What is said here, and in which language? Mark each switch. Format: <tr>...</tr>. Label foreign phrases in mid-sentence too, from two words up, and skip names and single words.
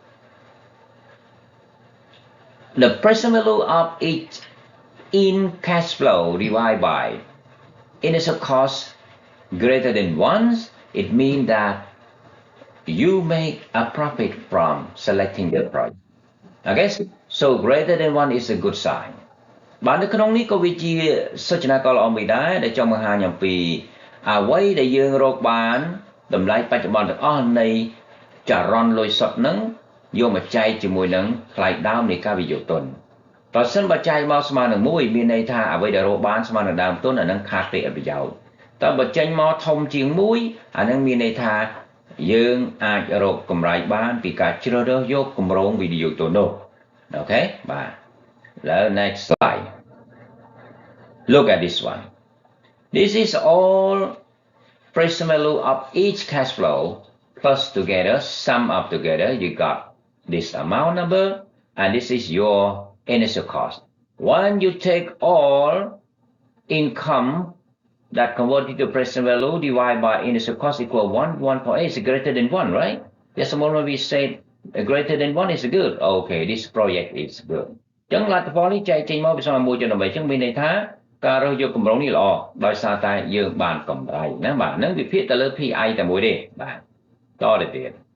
<en>the present value of each in cash flow divided by initial cost greater than 1 it means that you make a profit from selecting the project okay so greater than 1 is a good sign</en> <km>បាទនៅក្នុងនេះក៏វាជា សចនាករល្អមួយដែរដែលចង់បង្ហាញអំពីអ្វីដែលយើងរកបានតម្លៃបច្ចុប្បន្នទាំងអស់នៃចរន្តលុយសុទ្ធនឹងយកមកចែក ជាមួយនឹងថ្លៃដើមនៃការវិនិយោគទុនប្រសិនបើចែកមកស្មើនឹង1មានន័យថាអ្វីដែលរកបានស្មើនឹង ដើមទុនអានឹងខាតពេលប្រយោជន៍តែបើចេញមកធំជាង1អានឹងមានន័យថាយើងអាចរកកម្រៃបានពីការជ្រើសរើសយកគម្រោងវិនិយោគទុននោះអូខេបាទ</km> <en>next slide look at this one this is all present value of each cash flow plus together, sum up together, you got this amount number, and this is your initial cost. When you take all income that converted to present value divided by initial cost equal 1.8 is greater than 1, right? That's when we say greater than 1 is good. Okay, this project is good.</en> <km>ចឹងលទ្ធផលនេះចែកចេញមកវាស្មើ1.8ចឹងមានន័យថាការរើសយកគម្រោងនេះល្អដោយសារតែយើងបានកម្រៃណាបាទហ្នឹងវិភាគទៅលើ PI តែមួយទេបាទតទៅទៀត</km>